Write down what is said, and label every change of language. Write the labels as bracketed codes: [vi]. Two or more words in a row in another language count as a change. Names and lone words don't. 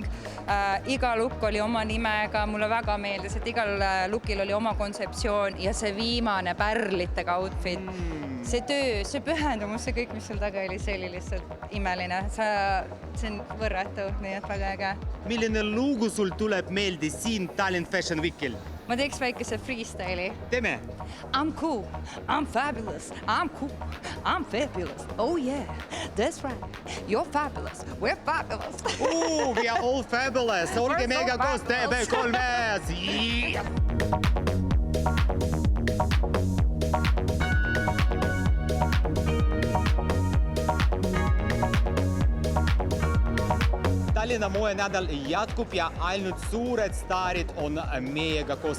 [et] Iga look oli oma nimega, mulle väga meeldis, et igal lookil oli oma kontseptsioon ja see viimane pärlitega outfit. See töö, see pühendumus, see kõik, mis seal taga oli, see oli lihtsalt imeline. See on võrratu, nii et väga äge. Milline lugu sul tuleb meeldi siin Tallinn Fashion Weekil? Ma teeks väikese freestyle'i. Teeme! [en] I'm cool, I'm fabulous, I'm cool, I'm fabulous. Oh yeah, that's right. You're fabulous, we're fabulous. We are all fabulous! [et] Olge meiega koos TV3-s! Yeah! Tallinna moenädal jätkub ja ainult suured staarid on meiega koos.